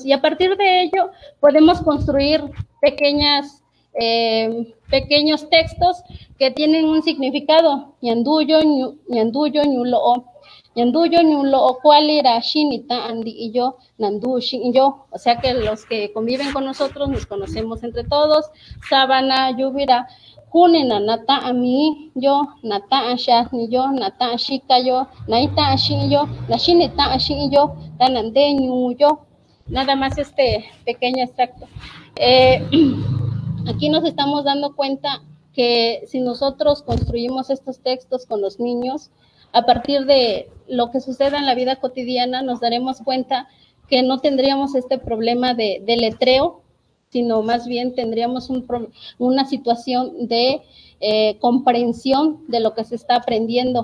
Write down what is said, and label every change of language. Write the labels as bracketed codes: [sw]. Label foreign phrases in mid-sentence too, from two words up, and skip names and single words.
[es] Y a partir de ello podemos construir pequeños textos que tienen un significado. [mix] Ñanduyo, ñulo, cuál era shinita, andi y yo, nandu, shin y yo. [es] O sea que los que conviven con nosotros nos conocemos entre todos. Sábana, lluvia, [mix] Junena nata ami yo, nata asha ni yo, nata ashika yo, naita ashi yo, nashineta ashi yo, tanandeñu yo. [es] Nada más este pequeño extracto. Aquí nos estamos dando cuenta que si nosotros construimos estos textos con los niños, a partir de lo que suceda en la vida cotidiana, nos daremos cuenta que no tendríamos este problema de letreo, sino más bien tendríamos una situación de comprensión de lo que se está aprendiendo.